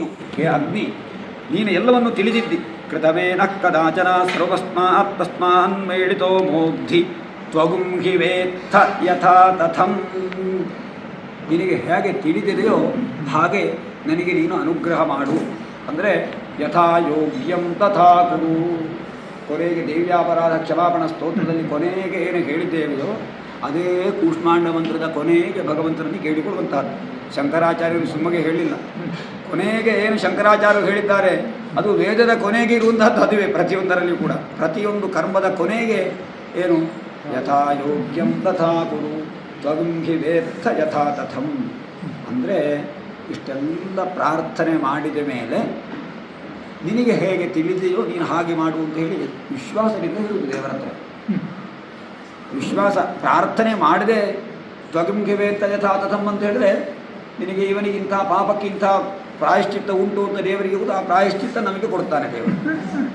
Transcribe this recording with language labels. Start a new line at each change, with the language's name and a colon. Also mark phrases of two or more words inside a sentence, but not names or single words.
Kannada: ಹೇ ಅಗ್ನಿ, ನೀನು ಎಲ್ಲವನ್ನು ತಿಳಿದಿದ್ದಿ.
Sanskrit: ಕೃತವೇನ ಕದಾಚನ ಸರ್ವಸ್ಮಾತ್ ತಸ್ಮಾನ್ಮೇಳಿತೋ ಮೋಗ್ಧಿ ತ್ವಗುಂ ಹಿ ವೇತ್ಥ ಯಥಾ ತಥಂ.
Kannada: ನಿನಗೆ ಹೇಗೆ ತಿಳಿದಿದೆಯೋ ಹಾಗೆ ನನಗೆ ನೀನು ಅನುಗ್ರಹ ಮಾಡು.
Sanskrit: ಅಂದರೆ ಯಥಾ ಯೋಗ್ಯಂ ತಥಾ ಕುರು.
Kannada: ಕೊನೆಗೆ ದೇವ್ಯಾಪರಾಧ ಕ್ಷಮಾಪಣ ಸ್ತೋತ್ರದಲ್ಲಿ ಕೊನೆಗೆ ಏನು ಹೇಳಿದ್ದೇವೆಯೋ ಅದೇ ಕೂಷ್ಮಾಂಡ ಮಂತ್ರದ ಕೊನೆಗೆ ಭಗವಂತನಲ್ಲಿ ಕೇಳಿಕೊಳ್ಳುವಂಥದ್ದು. ಶಂಕರಾಚಾರ್ಯರು ಸುಮ್ಮಗೆ ಹೇಳಿಲ್ಲ. ಕೊನೆಗೆ ಏನು ಶಂಕರಾಚಾರ್ಯರು ಹೇಳಿದ್ದಾರೆ ಅದು ವೇದದ ಕೊನೆಗೆ ಇರುವಂಥದ್ದು. ಅದುವೇ ಪ್ರತಿಯೊಂದರಲ್ಲಿ ಕೂಡ, ಪ್ರತಿಯೊಂದು ಕರ್ಮದ ಕೊನೆಗೆ ಏನು
Sanskrit: ಯಥಾ ಯೋಗ್ಯಂ ತಥಾ ಕುರು ತ್ವಗುಂ ಹಿ ವೇತ್ಥ ಯಥಾ ತಥಂ.
Kannada: ಅಂದರೆ ಇಷ್ಟೆಲ್ಲ ಪ್ರಾರ್ಥನೆ ಮಾಡಿದ ಮೇಲೆ ನಿನಗೆ ಹೇಗೆ ತಿಳಿದೆಯೋ ನೀನು ಹಾಗೆ ಮಾಡು ಅಂತ ಹೇಳಿ ವಿಶ್ವಾಸದಿಂದ ಹೇಳುವುದು ದೇವರ ಹತ್ರ. ವಿಶ್ವಾಸ, ಪ್ರಾರ್ಥನೆ ಮಾಡದೆ
Sanskrit: ತ್ವಗುಂ ಹಿ ವೇತ್ಥ ಯಥಾ ತಥಂ
Kannada: ಅಂತ ಹೇಳಿದ್ರೆ ನಿನಗೆ ಇವನಿಗೆ ಇಂಥ ಪಾಪಕ್ಕೆ ಇಂಥ ಪ್ರಾಯಶ್ಚಿತ್ತ ಉಂಟು ಅಂತ ದೇವರಿಗೆ ಆ ಪ್ರಾಯಶ್ಚಿತ್ತ ನಮಗೆ ಕೊಡ್ತಾನೆ ದೇವರು.